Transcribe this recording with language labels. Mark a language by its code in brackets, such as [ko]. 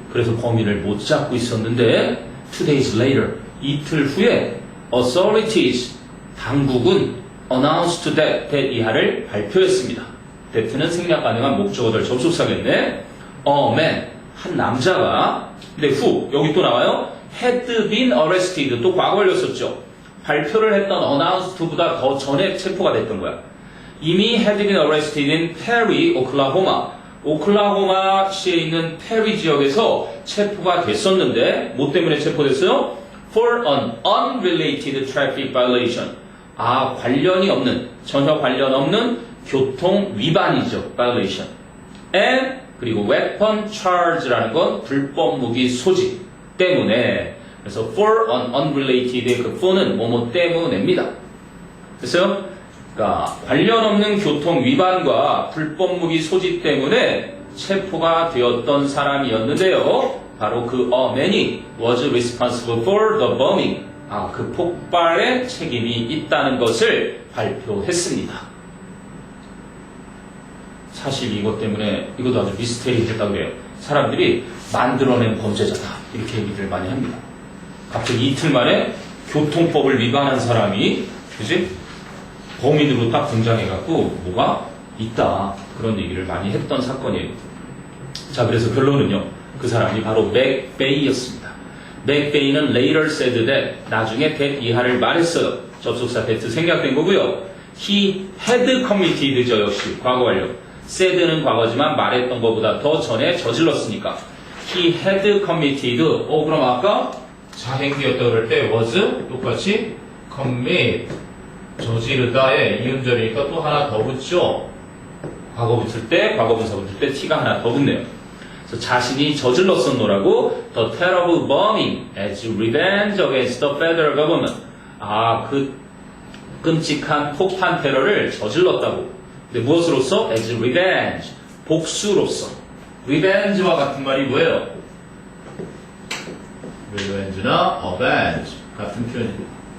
[ko] 그래서 범인을 못 잡고 있었는데 [en] 2 days later [ko] 이틀 후에 [en] authorities [ko] 당국은 [en] announced that [ko] 이하를 발표했습니다. that는 생략 가능한 목적어들 접속사겠네. [en] A man [ko] 한 남자가 근데 [en] who [ko] 여기 또 나와요. [en] had been arrested [ko] 또 과거 걸렸었죠. 발표를 했던 announced보다 더 전에 체포가 됐던 거야. [en] 이미 had been arrested in Perry, 오클라호마. [ko] 오클라호마시에 있는 페리 지역에서 체포가 됐었는데 뭐 때문에 체포됐어요? [en] For an unrelated traffic violation. [ko] 관련이 없는, 전혀 관련 없는 교통 위반이죠. violation. And 그리고 [en] weapon charge [ko] 라는 건 불법 무기 소지 때문에 그래서 [en] for an unrelated [ko] 의 그 for는 뭐뭐 때문에입니다. 됐어요? 그러니까 관련 없는 교통 위반과 불법 무기 소지 때문에 체포가 되었던 사람이었는데요. 바로 그 [en] man이 was responsible for the bombing. [ko] 그 폭발에 책임이 있다는 것을 발표했습니다. 사실 이것 때문에 이것도 아주 미스테리 됐다고 그래요. 사람들이 만들어낸 범죄자다 이렇게 얘기를 많이 합니다. 갑자기 이틀 만에 교통법을 위반한 사람이 그지? 범인으로 딱 등장해갖고 뭐가 있다 그런 얘기를 많이 했던 사건이에요. 자 그래서 결론은요. 그 사람이 바로 맥베이였습니다. 맥베이는 [en] later said that [ko] 나중에 that 이하를 말했어요. 접속사 that 생략된 거고요. [en] He had committed [ko] 죠 역시 과거 완료. said는 과거지만 말했던 것보다 더 전에 저질렀으니까 [en] he had committed. [ko] 그럼 아까 자행되었다 그럴 때 was 똑같이 commit 저지르다에 이음절이니까 또 하나 더 붙죠. 과거 붙을 때, 과거 분사 붙을 때 t가 하나 더 붙네요. 그래서 자신이 저질렀었노라고 [en] the terrible bombing as revenge against the federal government. [ko] 그 끔찍한 폭탄 테러를 저질렀다고. 근데 무엇으로서? [en] as revenge. [ko] 복수로서. revenge와 같은 말이 뭐예요? revenge나 avenge 같은 표현입니다.